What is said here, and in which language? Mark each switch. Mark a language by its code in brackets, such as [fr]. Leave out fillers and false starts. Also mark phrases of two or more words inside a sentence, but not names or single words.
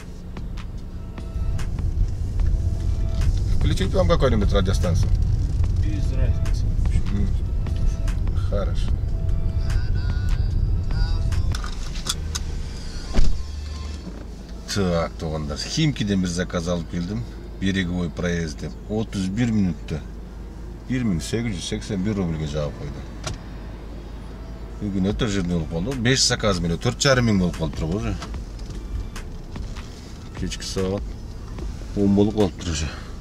[ru] Включить вам какую-нибудь радиостанцию? Без разницы. Хорошо. Так, [ky] туугандар, Химкиден бир заказ алып келдим. Береговой проезд деп 31 мүнөттө 1881 рубльге жаап койду. Бүгүн өтө жырдуу болуп калды. 5 заказ менен 4,5 миң болуп калыптыр уже. Кечки саат 10 болуп калыптыр уже.